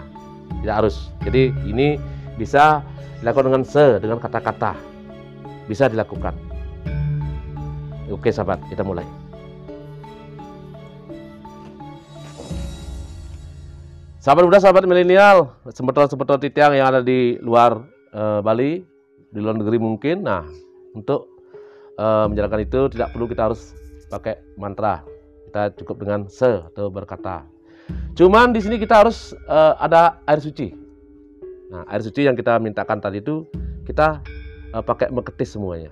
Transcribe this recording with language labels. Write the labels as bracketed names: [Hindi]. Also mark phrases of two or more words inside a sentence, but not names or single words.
[Indonesian] Tidak harus. Jadi ini bisa dilakukan dengan kata-kata. Bisa dilakukan. Oke sahabat, kita mulai. Sahabat muda, sahabat milenial, [Balinese] semeton-semeton titiang [Indonesian] yang ada di luar Bali, di luar negeri mungkin. Nah, untuk menjalankan itu tidak perlu kita harus pakai mantra. Kita cukup dengan atau berkata. Cuman di sini kita harus ada air suci. Nah, air suci yang kita mintakan tadi itu kita pakai meketis semuanya.